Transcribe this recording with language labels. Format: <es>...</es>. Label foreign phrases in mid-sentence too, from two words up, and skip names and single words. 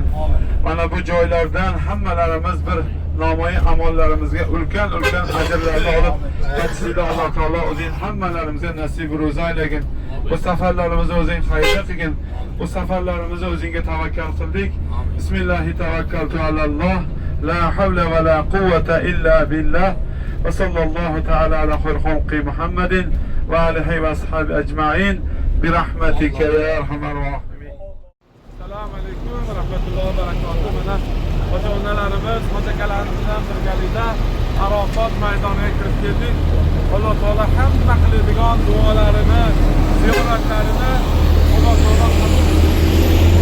<uz>Mana bu joylardan hammalarimiz bir namoyi amallarimizga ulkan ajrlarni olib qaytishda Alloh taolo o'zing hammalarimizga nasib ro'za aylagin. Bu safarlarimizni o'zing xayr qilgin. Bu safarlarimizni o'zingga tavakkal qildik.</uz> <ar>بسم الله توكلت على الله. لا حول ولا قوة إلا بالله. وصلى الله تعالى على خير خلقه محمد وآله وأصحابه أجمعين برحمتك يا أرحم الراحمين. السلام عليكم ورحمة الله وبركاته.</ar> <uz>Mana hoji onalarimiz, hoji akalarimiz bilan birgalikda Arafat maydoniga kirib keldik. Alloh taolo hamma qiladigan duolarini, ziyoratlarini Alloh taolo qabul qilsin.</uz>